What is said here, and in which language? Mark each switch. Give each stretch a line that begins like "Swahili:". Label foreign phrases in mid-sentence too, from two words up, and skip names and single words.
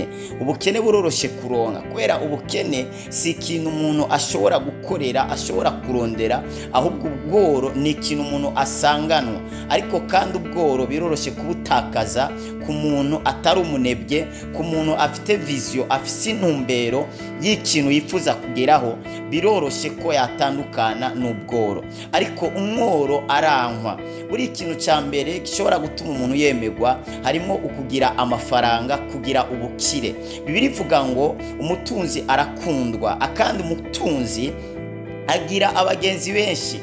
Rundi: Ubukene buroroshe kuronka, kubera ubukene si ikintu umuntu ashobora gukorera, ashobora kurondera, ahubwo ubworo ni ikintu umuntu asanganwa. Ariko kandi ubworo biroroshe kubutakaza ku muntu atari umunebye, ku muntu afite vision, afite intumbero y'ikintu yifuza kugeraho, biroroshe ko yatandukana n'ubworo. Ariko umworo arankwa. Buri ikintu cya mbere gishobora gutuma umuntu yemerwa harimo ukugira amafaranga, kugira ubukire. Bibiri ivuga ngo umutunzi arakundwa, akandi umutunzi agira abagenzi benshi.